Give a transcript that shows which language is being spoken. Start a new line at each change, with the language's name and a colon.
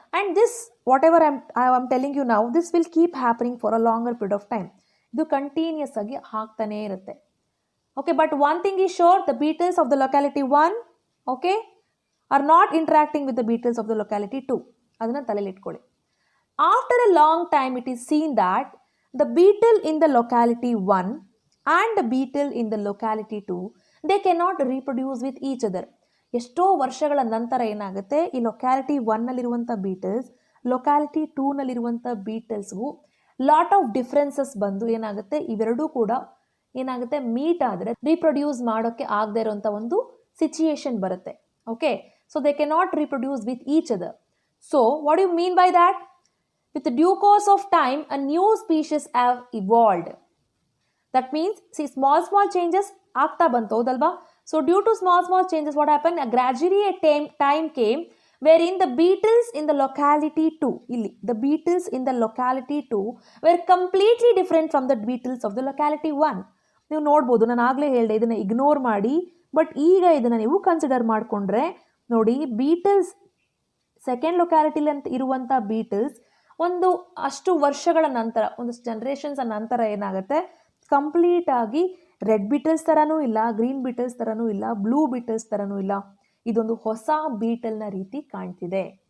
English: And this whatever I am telling you now, this will keep happening for a longer period of time.
Kannada: ಇದು continuous ಆಗಿ ಆಗ್ತಾನೇ ಇರುತ್ತೆ.
English: Okay, but one thing is sure, the beetles of the locality 1 okay are not interacting with the beetles of the locality 2.
Kannada: ಅದನ್ನು ತಲೆಯಲ್ಲಿ ಇಟ್ಕೊಳ್ಳಿ.
English: After a long time, it is seen that the beetle in the locality 1 and the beetle in the locality 2, they cannot reproduce with each other.
Kannada: ಎಷ್ಟೋ ವರ್ಷಗಳ ನಂತರ ಏನಾಗುತ್ತೆ, ಈ locality 1ನಲ್ಲಿರುವಂಥ beetles locality 2ನಲ್ಲಿರುವಂಥ ಬೀಟಲ್ಸ್ಗೂ lot of differences ಬಂದು ಏನಾಗುತ್ತೆ, ಇವೆರಡೂ ಕೂಡ ಏನಾಗುತ್ತೆ, ಮೀಟ್ ಆದರೆ ರೀಪ್ರೊಡ್ಯೂಸ್ ಮಾಡೋಕ್ಕೆ ಆಗದೆ ಇರುವಂಥ ಒಂದು ಸಿಚುಯೇಷನ್ ಬರುತ್ತೆ.
English: Okay, so they cannot reproduce with each other. So what you mean by that? With the due course of time, a new species have evolved. That means, see, small changes
Kannada: ಆಗ್ತಾ ಬಂತು, ಹೌದಲ್ವಾ?
English: So due to small changes, what happened? Gradually a time came wherein the beetles in the locality 2, ಇಲ್ಲಿ the beetles in the locality 2 were completely different from the beetles of the locality 1.
Kannada: ನೀವು ನೋಡ್ಬೋದು, ನಾನು ಆಗಲೇ ಹೇಳಿದೆ ಇದನ್ನು ignore ಮಾಡಿ, but ಈಗ ಇದನ್ನು ನೀವು ಕನ್ಸಿಡರ್ ಮಾಡಿಕೊಂಡ್ರೆ ನೋಡಿ, ಬೀಟಲ್ಸ್ ಸೆಕೆಂಡ್ ಲೊಕ್ಯಾಲಿಟಿಲಿ ಅಂತ ಇರುವಂಥ ಬೀಟಲ್ಸ್ ಒಂದು ಅಷ್ಟು ವರ್ಷಗಳ ನಂತರ, ಒಂದಷ್ಟು ಜನರೇಷನ್ಸ್ ನಂತರ ಏನಾಗುತ್ತೆ, ಕಂಪ್ಲೀಟ್ ಆಗಿ ರೆಡ್ ಬೀಟಲ್ಸ್ ಥರನೂ ಇಲ್ಲ, ಗ್ರೀನ್ ಬೀಟಲ್ಸ್ ಥರನೂ ಇಲ್ಲ, ಬ್ಲೂ ಬೀಟಲ್ಸ್ ಥರನೂ ಇಲ್ಲ, ಇದೊಂದು ಹೊಸ ಬೀಟಲ್ನ ರೀತಿ ಕಾಣ್ತಿದೆ.